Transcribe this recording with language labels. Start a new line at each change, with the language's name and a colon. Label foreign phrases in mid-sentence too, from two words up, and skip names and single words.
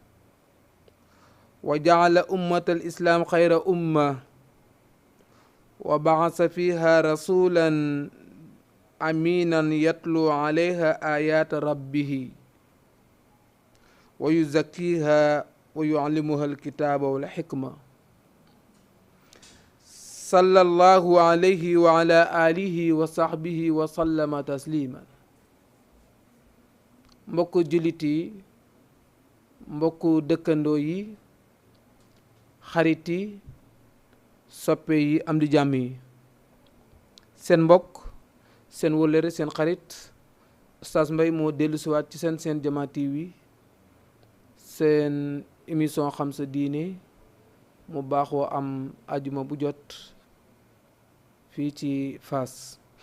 Arabic: وجعل أمة الإسلام خير أمة وبعث فيها رسولا أمينا يتلو عليها آيات ربه ويزكيها ويعلمها الكتاب والحكمة صلى الله عليه وعلى آله وصحبه وسلم تسليما.
Wolof: mbokku jullit yi, mbokku dëkkandoo yi, xarit yi, soppe yi, am di jàmm yi, seen mbokk, seen wëllëre, seen xarit Oustaz Mbaye moo dellu siwaat ci seen Jama TV, seen émission xam sa diine mu baaxoo am ajuma bu jot fii ci Fass.